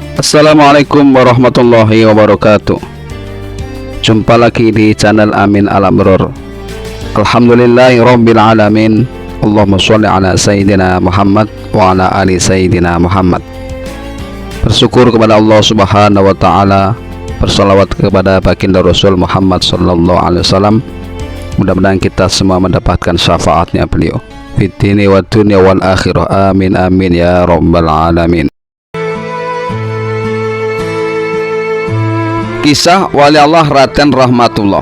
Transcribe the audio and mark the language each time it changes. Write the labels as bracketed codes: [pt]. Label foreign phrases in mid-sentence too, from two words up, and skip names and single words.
[ar] السلام عليكم ورحمة الله وبركاته. [id] Jumpa lagi di channel Amin Al-Amrur. [ar] الحمد لله رب العالمين. اللهم صل على سيدنا محمد وعلى آل سيدنا محمد wa ala ali Sayyidina Muhammad. [id] Bersyukur kepada Allah [ar] سبحانه وتعالى, [id] bersalawat kepada baginda Rasul Muhammad [ar] صلى الله عليه وسلم. [id] Mudah-mudahan kita semua mendapatkan syafaatnya beliau [ar] في الدين والدنيا والآخرة. آمين آمين يا رب العالمين. [id] Kisah Wali Allah Raden Rahmatullah.